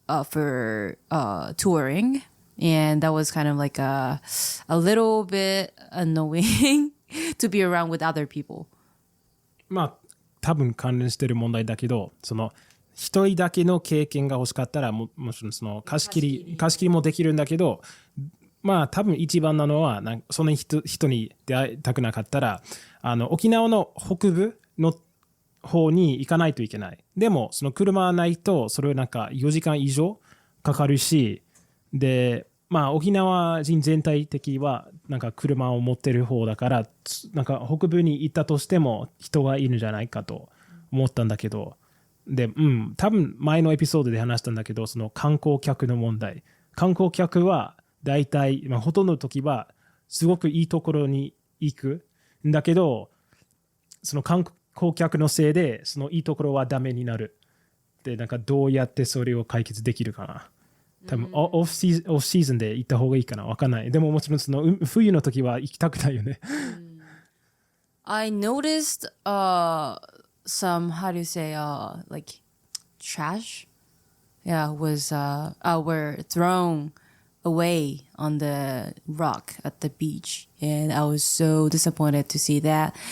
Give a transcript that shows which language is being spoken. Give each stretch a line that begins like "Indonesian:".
English: for touring, and that was kind of like a little bit annoying to be around with other people.
Japanese: 多分関連してる問題だけど、その一人だけの経験が欲しかったらもちろんその貸し切りもできるんだけど、多分一番なのはその人に出会いたくなかったら沖縄の北部の方に行かないといけない。でもその車がないとそれはなんか4時間以上かかるし、で沖縄人全体的はなんか車を持ってる方だから、なんか北部に行ったとしても人がいるんじゃないかと思ったんだけど、で多分前のエピソードで話したんだけど、その観光客の問題、観光客は大体、ほとんどの時はすごくいいところに行くんだけど、その観光客のせいでそのいいところはダメになる。で、なんかどうやってそれを解決できるかな。多分、オフシーズンで行った方がいいかな。わかんない。でももちろんその冬の時は行きたくないよね。
English: I noticed some how do you say like trash was were thrown away on the rock at the beach, and I was so disappointed to see that.